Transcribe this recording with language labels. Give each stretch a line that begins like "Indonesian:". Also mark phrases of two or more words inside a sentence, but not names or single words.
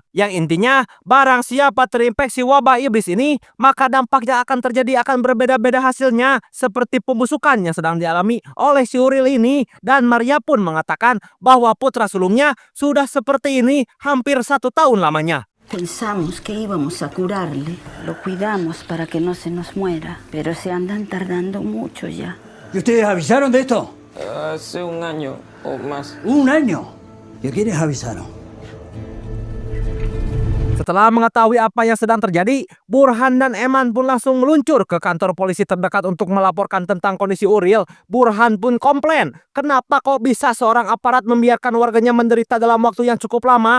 Indonesian: Yang intinya, barang siapa terinfeksi wabah iblis ini, maka dampaknya akan terjadi akan berbeda-beda hasilnya, seperti pembusukan yang sedang dialami oleh si Uriel ini. Dan Maria pun mengatakan bahwa putra sulungnya sudah seperti ini hampir 1 tahun lamanya.
Spanish: Pensamos que íbamos a curarle. Lo cuidamos para que no se nos muera, pero se andan tardando mucho ya. ¿Y ustedes avisaron de esto? Hace un año o más. ¿Un año? ¿Y a quiénes avisaron?
Indonesian: Setelah mengetahui apa yang sedang terjadi, Burhan dan Eman pun langsung meluncur ke kantor polisi terdekat untuk melaporkan tentang kondisi Uriel. Burhan pun komplain, kenapa kok bisa seorang aparat membiarkan warganya menderita dalam waktu yang cukup lama?